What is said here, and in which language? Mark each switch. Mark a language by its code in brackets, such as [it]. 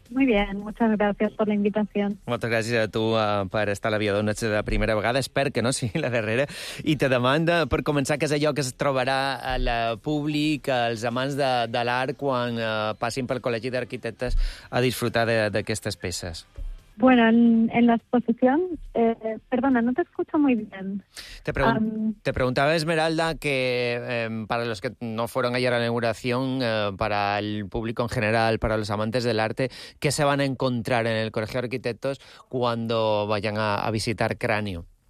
[es] Muy bien, muchas gracias por la invitación. [ca] Moltes gràcies a tu per estar a la Via Donuts de la primera vegada. Espero que no sigui la darrera. I te demanda, per començar, què és allò que es trobarà al públic, als amants de l'art, quan passin pel Col·legi d'Arquitectes a disfrutar d'aquestes peces? [es] Bueno, en la exposición... perdona, no te escucho muy bien. Te preguntaba, Esmeralda, que para los que no fueron ayer a la inauguración, para el público en general, para los amantes del arte, ¿qué se van a encontrar en el Colegio de Arquitectos cuando vayan a visitar Cráneo?